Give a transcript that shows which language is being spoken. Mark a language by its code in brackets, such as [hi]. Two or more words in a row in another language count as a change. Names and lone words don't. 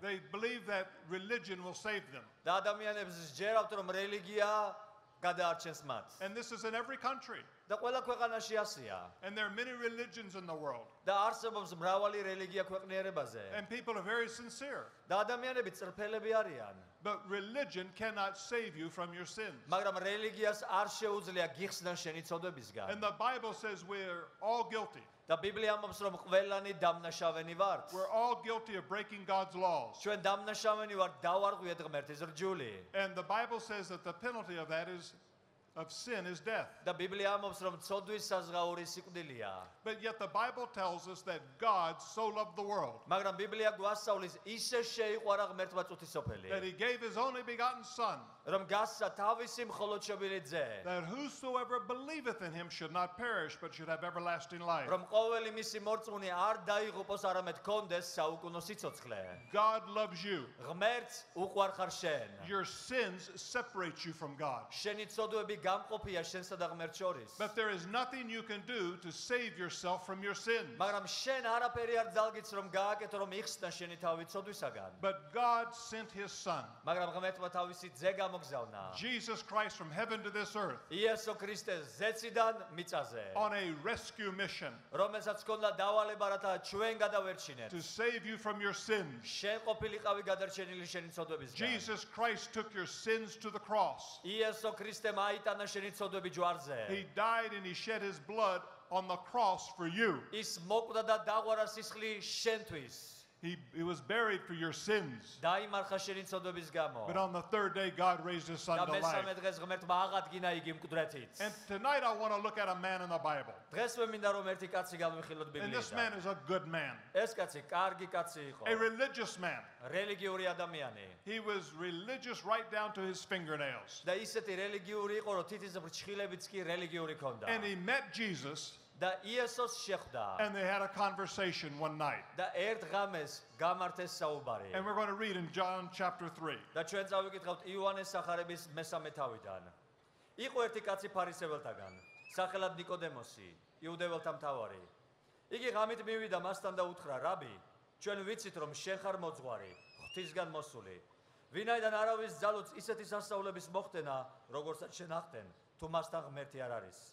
[en] They believe that religion will save them. [ka] და ადამიანებს ჯერავთ რომ რელიგია გადაარჩენს მათ. [en] And this is in every country. [ka] და ყველა ქვეყანაში ასია. [en] And there are many religions in the world. [ka] და არსებობს მრავალი რელიგია ქვეყნიერებაზე. [en] And people are very sincere. [ka] და ადამიანები წრფელები არიან. [en] But religion cannot save you from your sins. [ka] მაგრამ რელიგიას არ შეუძლია გიხსნა შენი ცოდებისგან. [en] And the Bible says we're all guilty. [ka] და ბიბლია ამბობს რომ ყველანი დამნაშავენი ვართ. [en] We're all guilty of breaking God's laws. [ka] ჩვენ დამნაშავენი ვართ დავარღვიეთ ღმერთის რჯული. [en] And the Bible says that the penalty of that is of sin is death. [ka] და ბიბლია ამბობს რომ ცოდვის საზღაური სიკვდილია. [en] But yet the Bible tells us that God so loved the world [ka] მაგრამ ბიბლია გვასწავლის ისე შეიყვარა ღმერთმა წუთისოფელი. [en] that he gave his only begotten son [ka] რომ გასცა თავისი მხოლოდ შობილი ძე [en] that whosoever believeth in him should not perish, but should have everlasting life. [ka] რომ ყოველი მისი მორწმუნე არ დაიღუპოს, არამედ კონდეს საუკუნო სიცოცხლე. [en] God loves you. [ka] ღმერთს უყვარ ხარ შენ. [en] Your sins separate you from God. [ka] შენი ცოდვები გამყოფია შენსა და ღმერთს შორის. [en] But there is nothing you can do to save yourself from your sins. [ka] მაგრამ შენ არაფერი არ ძალგიც რომ გააკეთო რომ იხსნა შენი თავი ცოდვისაგან. [en] But God sent his son, [ka] მაგრამ ღმერთმა თავისი ძე გამოგზავნა. [en] Jesus Christ, from heaven to this earth [ka] იესო ქრისტეს ზეციდან მიწაზე. [en] on a rescue mission [ka] რომელსაც ჰქონდა დავალება რათა ჩვენ გადავერჩინეთ. [en] to save you from your sins. [ka] შენ ყოფილიყავი გადარჩენილი შენი ცოდვებისგან. [en] Jesus Christ took your sins to the cross. [ka] იესო ქრისტემ აიტანა შენი ცოდვები ჯვარზე. [en] He died and he shed his blood on the cross for you. [ka] ის მოკვდა და დაღვარა სისხლი შენთვის. [en] He was buried for your sins. [ka] დაიმარხა შენი ცოდვების გამო. [en] But on the third day, God raised his son [ka] და [en] to [ka] მესამე [en] life. [ka] დღეს ღმერთმა აღადგინა იგი მკვდრეთით. [en] And tonight I want to look at a man in the Bible. [ka] დღეს მე მინდა რომ ერთი კაცი გავიხილოთ [en] And this man [ka] ბიბლიიდან. [en] is a good man, [ka] ეს კაცი კარგი კაცი იყო. [en] a religious man. [ka] რელიგიური ადამიანი. [en] He was religious right down to his fingernails. [ka] და ისეთი რელიგიური იყო, რომ თითის ბრჩხილებიც კი რელიგიური ქონდა. [en] And he met Jesus [ka] და იესოს შეხვდა. [en] and they had a conversation one night. [ka] და ერთ ღამეს გამართეს საუბარი. [en] And we're going to read in John chapter 3. [ka] და ჩვენ წავიკითხავთ იოანეს სახარების მესამე თავიდან. იყო ერთი კაცი ფარისეველთაგან, სახელად ნიკოდემოსი, იუდეველთა მთავარი. იგი ღამით მივიდა მასთან და უთხრა: რაბი, ჩვენ ვიცით რომ შენ ხარ მოძღვარი, ღვთისგან მოსული. ვინაიდან არავის ძალუც ისეთი სასწაულების მოხდენა, როგორცაც შენ ახდენ, თუ მასთან ღმერთი არ არის.